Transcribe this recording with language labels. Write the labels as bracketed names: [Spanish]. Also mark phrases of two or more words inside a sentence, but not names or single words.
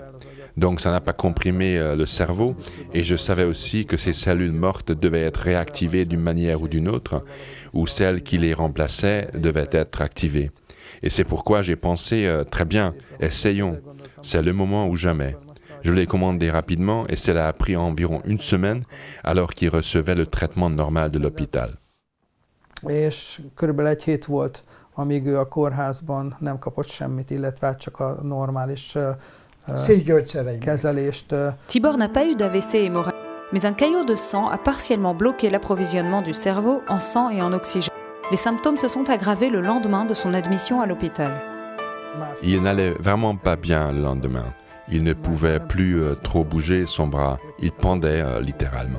[French] Donc ça n'a pas comprimé le cerveau et je savais aussi que ces cellules mortes devaient être réactivées d'une manière ou d'une autre, ou celles qui les remplaçaient devaient être activées. Et c'est pourquoi j'ai pensé, très bien, essayons, c'est le moment ou jamais. Je l'ai commandé rapidement et cela a pris environ 1 semaine alors qu'il recevait le traitement normal de l'hôpital. [Hungarian] És körülbelül egy hét volt, amíg ő a kórházban nem kapott semmit, illetve csak a normális kezelést. [French] Tibor n'a pas eu d'AVC hémorragique, mais un caillot de sang a partiellement bloqué l'approvisionnement du cerveau en sang et en oxygène. Les symptômes se sont aggravés le lendemain de son admission à l'hôpital. Il n'allait vraiment pas bien le lendemain. Il ne pouvait plus trop bouger son bras. Il pendait littéralement.